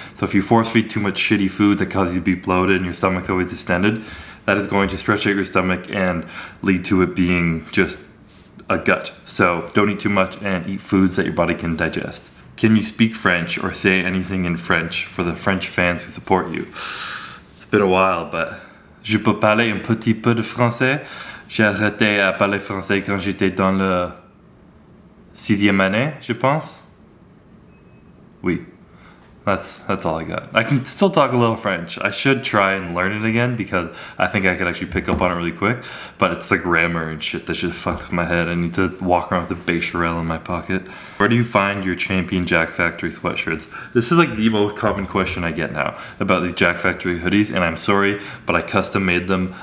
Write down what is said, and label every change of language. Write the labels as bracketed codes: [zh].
[en] So if you force feed too much shitty food that causes you to be bloated and your stomach's always distended, that is going to stretch out your stomach and lead to it being just a gut. So don't eat too much and eat foods that your body can digest. Can you speak French or say anything in French for the French fans who support you? It's been a while, but [fr] je peux parler un petit peu de français. J'ai arrêté à parler français quand j'étais dans le 6e année, je pense. Oui. [en] That's all I got. I can still talk a little French. I should try and learn it again because I think I could actually pick up on it really quick. But it's like grammar and shit that just fucks with my head. I need to walk around with a Bechamel in my pocket. Where do you find your Champion Jack Factory sweatshirts? This is like the most common question I get now about these Jack Factory hoodies, and I'm sorry, but I custom made them.